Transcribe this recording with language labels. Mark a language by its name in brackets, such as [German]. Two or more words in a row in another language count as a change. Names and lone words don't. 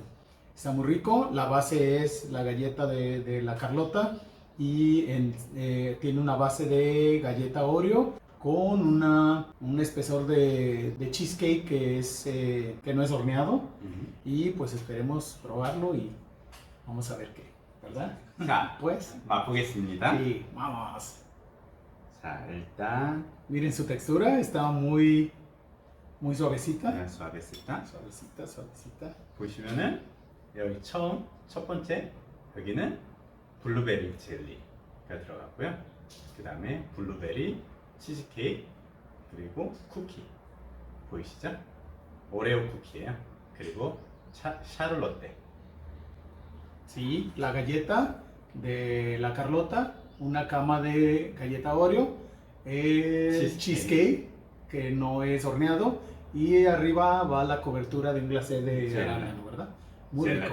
[Spanish] Está muy rico, la base es la galleta de la Carlota y tiene una base de galleta Oreo con un espesor de cheesecake que no es horneado. Y pues esperemos probarlo y vamos a ver qué, ¿verdad? [Korean] 자, [Spanish] Pues, [Korean] 맛보겠습니다. [Spanish] sí, vamos. [Korean] 자, 일단 [Spanish] Miren su textura, está muy suavecita. 수아베스타 Suavecita, suavecita. [Korean] 보시면은 여기 첫 번째 여기는 블루베리 젤리가 들어갔고요. 그 다음에 블루베리 치즈케이크 그리고 쿠키 보이시죠? 오레오 쿠키예요. 그리고 샤를롯테. [Spanish] Sí, la galleta de la Carlota, una cama de galleta Oreo, cheesecake que no es horneado y arriba va la cobertura de un glacé de arándano, ¿verdad? Muy rico.